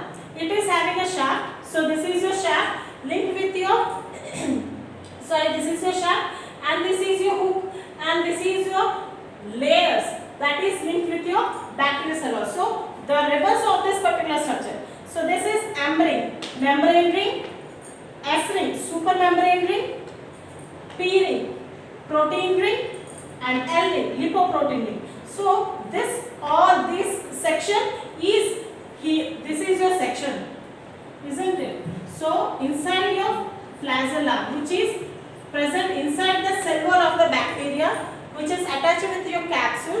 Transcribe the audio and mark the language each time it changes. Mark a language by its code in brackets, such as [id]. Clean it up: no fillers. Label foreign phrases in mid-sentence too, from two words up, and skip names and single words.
[en] It is having a shaft. So this is your shaft linked with your this is your shaft, and this is your hook, and this is your layers that is linked with your bacterial cell. So the reverse of this particular structure. So this is M ring, membrane ring, S ring, supermembrane ring, P ring, protein ring, and L ring, lipoprotein ring. So this section is here. This is your section, isn't it? So inside your flagella, which is present inside the cell wall of the bacteria, which is attached with your capsule.